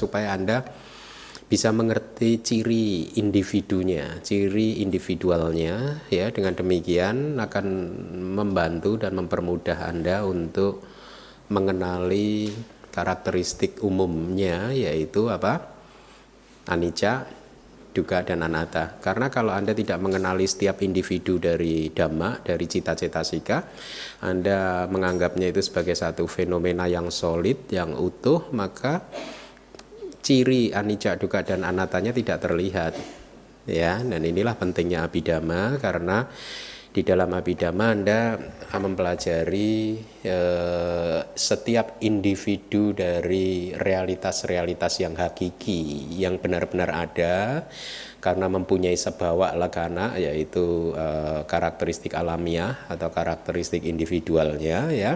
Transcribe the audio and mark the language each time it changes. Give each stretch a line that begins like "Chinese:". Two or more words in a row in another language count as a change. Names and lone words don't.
Indonesian: Supaya Anda bisa mengerti ciri individunya, ciri individualnya ya. Dengan demikian akan membantu dan mempermudah Anda untuk mengenali karakteristik umumnya, yaitu apa?
Pali: Anicca, dukkha dan anatta.
Indonesian: Karena kalau Anda tidak mengenali setiap individu dari Dhamma, dari cita-cetasika, Anda menganggapnya itu sebagai satu fenomena yang solid, yang utuh, maka ciri
Pali: anicca, dukkha dan anattanya
Indonesian: tidak terlihat. Ya, dan inilah pentingnya Abhidhamma, karena di dalam Abhidhamma Anda mempelajari setiap individu dari realitas-realitas yang hakiki, yang benar-benar ada, karena mempunyai
Pali: sebawa lakkhana,
Indonesian: yaitu karakteristik alamiah atau karakteristik individualnya ya.